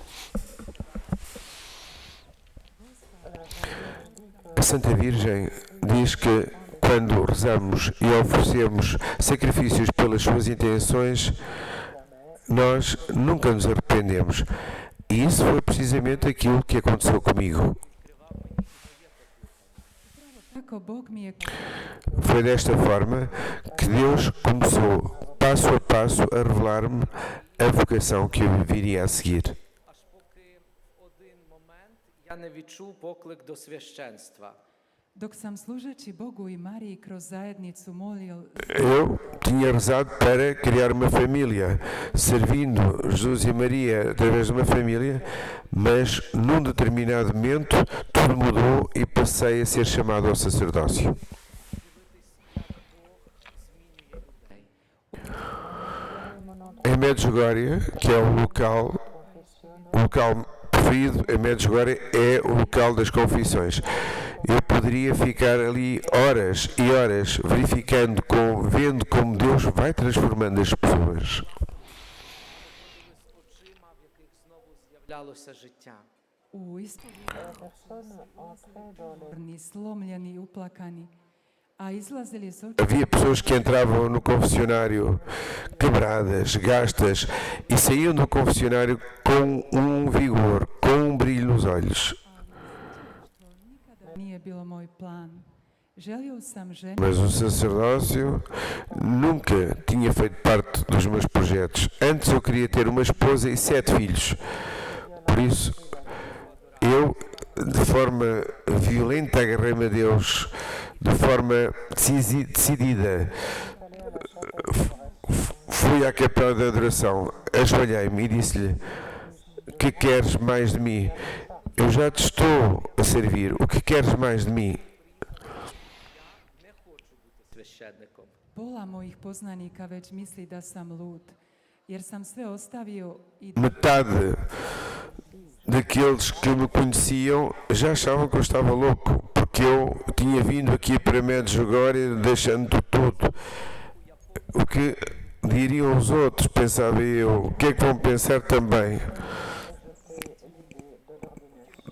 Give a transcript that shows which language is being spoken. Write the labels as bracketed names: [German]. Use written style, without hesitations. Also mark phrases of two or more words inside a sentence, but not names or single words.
[Portuguese] A Santa Virgem diz que quando rezamos e oferecemos sacrifícios pelas suas intenções, nós nunca nos arrependemos. E isso foi precisamente aquilo que aconteceu comigo. [Croatian] kako Bog mi je [Portuguese] Foi desta forma que Deus começou, passo a passo, a revelar-me a vocação que eu viria a seguir. [Ukrainian] Аж поки в один момент я не відчув поклик до священства. [Croatian] dok sam služeći Bogu i Mariji kroz zajednicu molio [Portuguese] Eu tinha rezado para criar uma família, servindo Jesus e Maria através de uma família, mas num determinado momento tudo mudou e passei a ser chamado ao sacerdócio. Em Medjugorje, que é o local preferido em Medjugorje é o local das confissões. Eu poderia ficar ali horas e horas verificando, vendo como Deus vai transformando as pessoas. [Ukrainian] Очима, в яких знову з'являлося життя. [Croatian] u istoriji slomljeni, uplakani, a izlazili su oči [Portuguese] Havia pessoas que entravam no confessionário quebradas, gastas, e saíam do confessionário com um vigor, com um brilho nos olhos. [Croatian] nije bilo moj plan. Želio sam ženu [Portuguese] Mas o sacerdócio nunca tinha feito parte dos meus projetos. Antes eu queria ter uma esposa e 7 filhos. Por isso, eu, de forma violenta, agarrei-me a Deus, de forma decidida. Fui à capela de adoração, ajoelhei-me e disse-lhe: que queres mais de mim? Eu já te estou a servir, o que queres mais de mim? [Ukrainian] Не хочу бути священником. [Croatian] pola mojih poznanika već misli da sam lud, jer sam sve ostavio i [Portuguese] Metade daqueles que me conheciam já achavam que eu estava louco, porque eu tinha vindo aqui para Medjugorje deixando tudo. O que diriam os outros, pensava eu, o que é que vão pensar também?